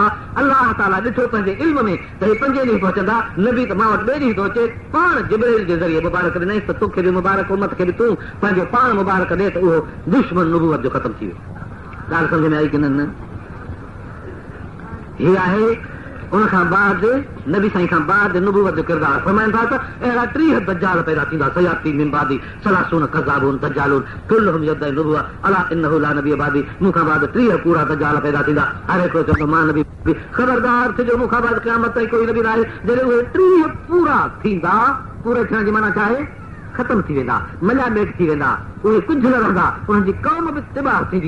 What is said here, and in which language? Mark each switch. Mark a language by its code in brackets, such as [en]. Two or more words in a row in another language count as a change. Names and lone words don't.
[sd] अल्लाह ताला ॾिठो पंहिंजे इल्म में त हे 5 ॾींहं पहुचंदा, नबी त मां वटि 2 ॾींहं थो अचे, पाण जिब्राइल जे ज़रिए मुबारक ॾिनई त तोखे बि मुबारक, उम्मत खे बि तूं पंहिंजो पाण मुबारक ॾे त उहो दुश्मन नबूवत जो ख़तमु थी वियो। ॻाल्हि सम्झ में आई की न? हीअ आहे उन खां बाद नबी साईं खां बाद नबूवत जो किरदार। फरमाइनि था त अहिड़ा 30 दज्जाल पैदा थींदा, [ar] سيأتي من بعدي ثلاثون كذابون دجالون كلهم يدعي النبوة ألا إنه لا نبي بعدي. [sd] मूंखां बाद 30 कूड़ा दज्जाल पैदा थींदा, हर हिकिड़ो चवंदो मां नबी। ख़बरदार थियो मूंखां बाद क़यामत ताईं कोई नबी न आहे। जॾहिं उहे 30 पूरा थींदा, पूरे थियण जी माना छा आहे? ख़तम थी वेंदा, मजा मेट थी वेंदा, उहे कुझु न रहंदा, उन्हनि जी क़ौम बि तिबाह थींदी।